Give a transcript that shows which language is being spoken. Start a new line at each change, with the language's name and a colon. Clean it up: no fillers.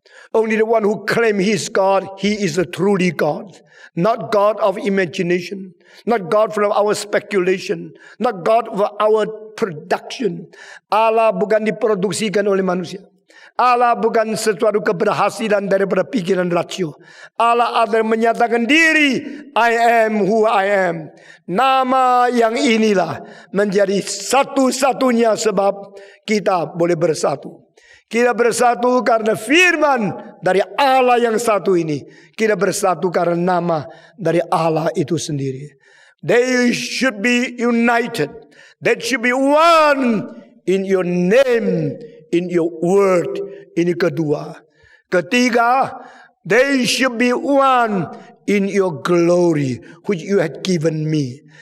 English: Only the one who claims He is God, He is the truly God. Not God of imagination. Not God from our speculation. Not God of our production.
Indonesian: Allah bukan diproduksikan oleh manusia. Allah bukan sesuatu keberhasilan daripada pikiran rasio. Allah adalah menyatakan diri,
English: I am who I am.
Indonesian: Nama yang inilah menjadi satu-satunya sebab kita boleh bersatu. Kita bersatu karena firman dari Allah yang satu ini. Kita bersatu karena nama dari Allah itu sendiri.
English: They should be united. They should be one in your name, in your word.
Indonesian: Ini kedua.
English: Ketiga, they should be one in your glory which you had given me.